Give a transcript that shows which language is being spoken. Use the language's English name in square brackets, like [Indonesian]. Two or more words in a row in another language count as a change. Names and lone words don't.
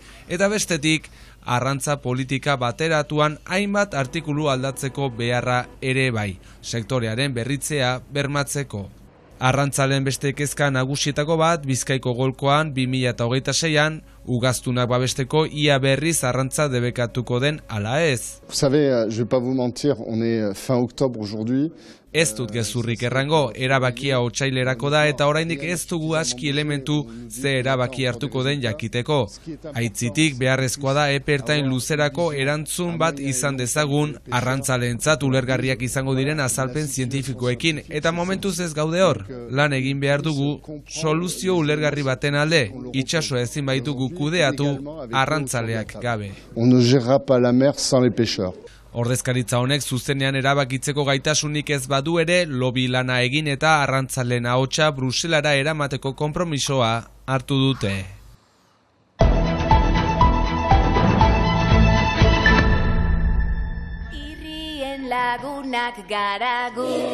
[Basque] Eta bestetik, arrantza politika bateratuan hainbat artikulu aldatzeko beharra ere bai, sektorearen berritzea bermatzeko. Arrantzalen beste kezka nagusietako bat Bizkaiko golkoan 2026an ugaztunak babesteko ia berriz arrantza debekatuko den ala ez. [French] Vous savez, je vais pas vous mentir, on est fin octobre aujourd'hui. [Basque] Ez dut gezurrik errango, erabakia otsailerako da eta oraindik ez dugu aski elementu ze erabaki hartuko den jakiteko. Aitzitik beharrezkoa da epertain luzerako erantzun bat izan dezagun arrantzaleentzat ulergarriak izango diren azalpen zientifikoekin eta momentuz ez gaude hor. Lan egin behar dugu soluzio ulergarri baten alde, itsasoa ezin baitugu kudeatu arrantzaleak gabe. [French] On ne gérera pas la mer sans les pêcheurs. [Basque] Ordezkaritza honek zuzenean erabakitzeko gaitasunik ez badu ere lobby lana egin eta arrantzaleen ahotsa Bruselara eramateko konpromisoa hartu dute. Irrien lagunak garagu.